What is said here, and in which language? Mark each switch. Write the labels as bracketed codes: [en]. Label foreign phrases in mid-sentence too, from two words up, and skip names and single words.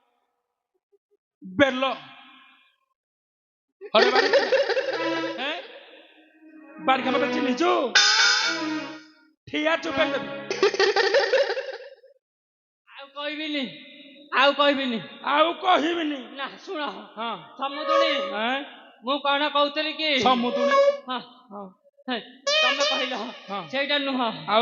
[or] बेलो अरे बाड़ी खिया बाड़ी का मतलब चिन्ह चु ठिया चुप कर ଆଉ କହିବିନି ଆଉ କହିବିନି ନା ଶୁଣ ହଁ ସମୁଦୁଣି ମୁଁ କଣ କହୁଥିଲି କି ସମୁଦୁଣି ହଁ ହଁ ତମେ କହିଲ ହଁ ସେଇଟା ନୁହଁ ଆଉ